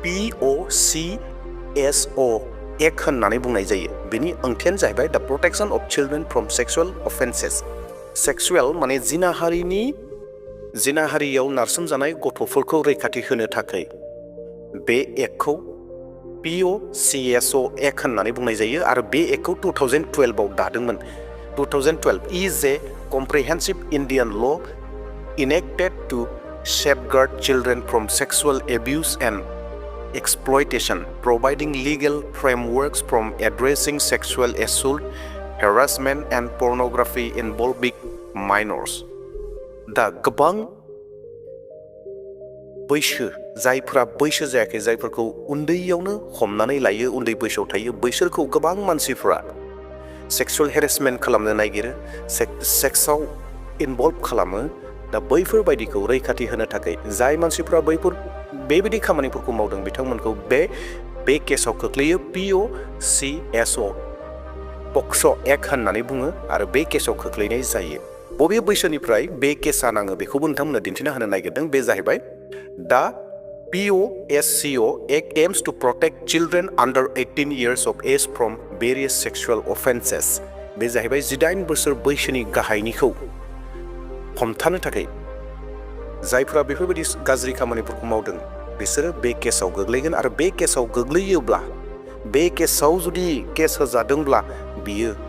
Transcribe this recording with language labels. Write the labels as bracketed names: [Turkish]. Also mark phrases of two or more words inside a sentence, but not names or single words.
[Bodo] POCSO एक होननानै बुंनाय जायो बेनि ओंथियानो जाहैबाय [English] the protection of children from sexual offences [Bodo] सेक्सुअल माने जिनाहारियाव नारसोमजानाय गथ'फोरखौ रैखाथि होनो थाखाय बे एक्टखौ POCSO एक होननानै बुंनाय जायो आरो बे एक्टखौ 2012 आव दादोंमोन [English] 2012 is a comprehensive Indian law enacted to safeguard children from sexual abuse and exploitation, providing legal frameworks from addressing sexual assault, harassment and pornography involving minors. [Bodo] दा गोबां बैसो जायफोरा बैसो जायाखै जायफोरखौ उन्दैयावनो हमनानै लायो उन्दै बैसोआव थायो बैसोरखौ गोबां मानसिफोरा [English] sexual harassment [Bodo] खालामनो नागिरो सेक्सआव इनभल्भ खालामो दा बैफोरबायदिखौ रैखाथि होनो थाखाय जाय मानसिफोरा बेबायदि खामानिफोरखौ मावदों बिथांमोनखौ बे केसआव खोख्लैयो POCSO एक होननानै बुङो आरो बे केसआव खोख्लैनाय जायो बबे बैसोनिफ्राय बे केसआ नाङो बेखौबो नोंथांमोननो दिन्थिना होनो नागिरदों बे जाहैबाय दा [English] POCSO Act aims to protect children under 18 years of age from various sexual offenses [Bodo] बे जाहैबाय 18 बोसोर बैसोनि गाहायनिखौ हमथानो थाखाय जायफोरा बेफोरबायदि गाज्रि खामानिफोरखौ मावदों बिसोरो बे केसआव गोग्लैगोन आरो बे केसआव गोग्लैयोब्ला बे केसआव जुदि केस होजादोंब्ला बियो